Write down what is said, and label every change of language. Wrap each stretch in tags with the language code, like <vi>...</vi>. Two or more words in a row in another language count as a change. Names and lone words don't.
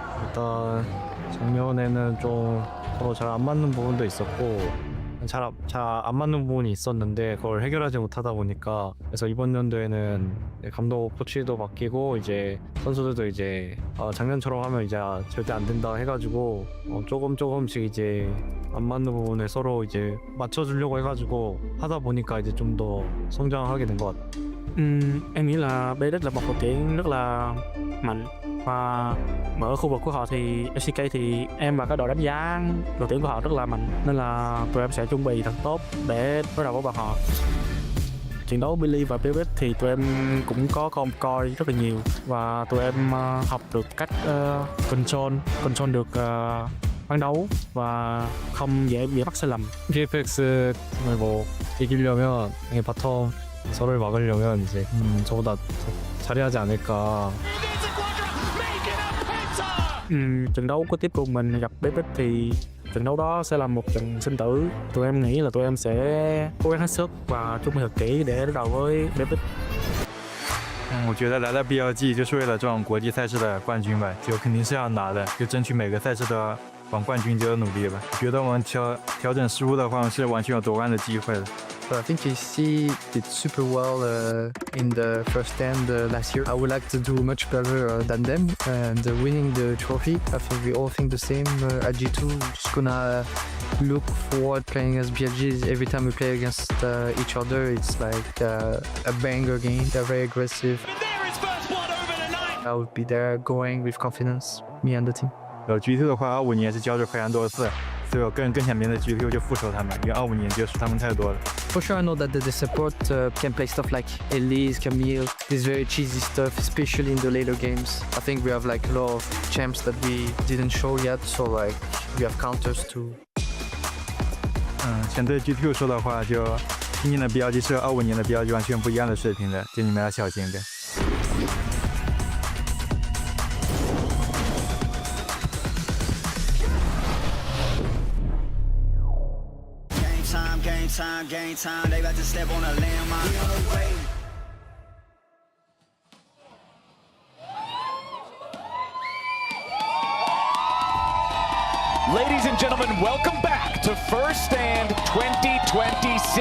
<ko>일단 작년에는 좀 서로 잘 안 맞는 부분도 있었고 잘 안 맞는 부분이 있었는데 그걸 해결하지 못하다 보니까 그래서 이번 연도에는 감독 코치도 바뀌고 이제 선수들도 이제 작년처럼 하면 이제 절대 안 된다 해가지고 조금씩 이제 안 맞는 부분을 서로 이제 맞춰주려고 해가지고 하다 보니까 이제 좀 더 성장하게 된 것 같아요.</ko> <vi>Em nghĩ là BFX là một đội tuyển rất là mạnh và ở khu vực của họ thì FCK thì em và các đội đánh giá đội tuyển của họ rất là mạnh nên là tụi em sẽ chuẩn bị thật tốt để đối đầu với bọn họ. Trận đấu Billy và BFX thì tụi em cũng có coi rất là nhiều và tụi em học được cách control được ban đấu và không dễ mắc sai lầm.</vi> <ko>BFX 정말 뭐 이기려면 바텀 서로를 막으려면 이제 저보다 잘해야 하지 않을까.</ko> <vi>Trận đấu có tiếp cùng mình gặp BFX thì trận đấu đó sẽ là một trận sinh tử. Tụi em nghĩ là tụi em sẽ cố gắng hết sức và chuẩn bị thật kỹ để đối đầu với BFX.</vi> <zh>我觉得来到 BLG 就是为了这种国际赛事的冠军吧，就肯定是要拿的，就争取每个赛事都要往冠军就努力吧。觉得我们调整失误的话是完全有夺冠的机会的。</zh> <en>But I think JC did super well in the first stand last year. I would like to do much better than them and winning the trophy. I think we all think the same at G2. Just gonna look forward playing as BLGs. Every time we play against each other, it's like a banger game. They're very aggressive. I would be there going with confidence, me and the team.</en> <zh>G2 的话，25年是交手非常多次。 所以我个人更想面对 G2 就复仇他们，因为25年就输他们太多了。</zh> <en>For sure, I know that the support can play stuff like Elise, Camille, this very cheesy stuff, especially in the later games. I think we have like a lot of champs that we didn't show yet, so like we have counters too.</en> <zh>想对 G2 说的话，就今年的 BLG 是和25年的 BLG 完全不一样的水平的，就你们要小心点。</zh> <en>Game time, they about to step on a landmine. We on the way. Ladies and gentlemen, welcome back to First Stand 2026.</en>